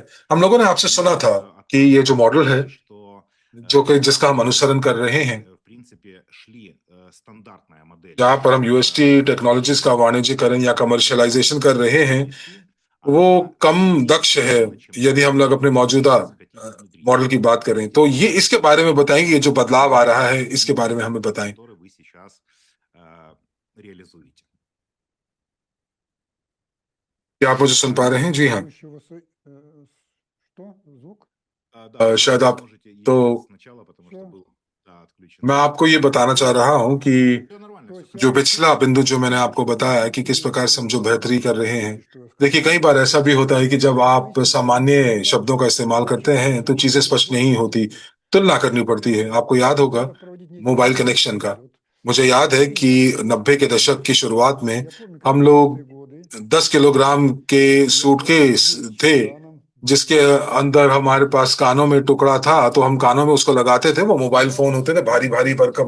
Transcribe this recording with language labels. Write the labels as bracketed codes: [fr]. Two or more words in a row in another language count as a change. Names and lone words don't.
[hi] हम लोगों ने आपसे सुना था कि ये जो मॉडल है जो कि जिसका हम अनुसरण कर रहे हैं, जहां पर हम यूएसटी टेक्नोलॉजीज का वाणिज्यीकरण या कमर्शियलाइजेशन कर रहे हैं, वो कम दक्ष है यदि हम लोग अपने मौजूदा मॉडल की बात करें तो ये इसके बारे में बताएंगे, ये जो बदलाव आ रहा है इसके बारे में हमें बताएं। [ru] который вы сейчас реализуете. [hi] क्या आप मुझे सुन पा रहे हैं? जी हाँ। [ru] Что? Звук? Да, [hi] शायद आप [ru] можете [hi] तो [ru] еще сначала, потому что Всё. был отключен. [hi] मैं आपको ये बताना चाह रहा हूं कि [ru] Всё нормально, То всё есть [hi] जो [ru] я [hi] पिछला बिंदु जो मैंने आपको बताया है कि किस प्रकार से हम जो बेहतरी कर रहे हैं, देखिए कई बार ऐसा भी होता है कि जब आप सामान्य शब्दों का इस्तेमाल करते हैं तो चीजें स्पष्ट नहीं होती, तुलना करनी पड़ती है। आपको याद होगा [en] mobile connection [hi] का। मुझे याद है कि 90 के दशक की शुरुआत में हम लोग 10 किलोग्राम के सूटकेस थे जिसके अंदर हमारे पास कानों में टुकड़ा था, तो हम कानों में उसको लगाते थे, वो [en] mobile phone [hi] होते थे, भारी भारी भरकम।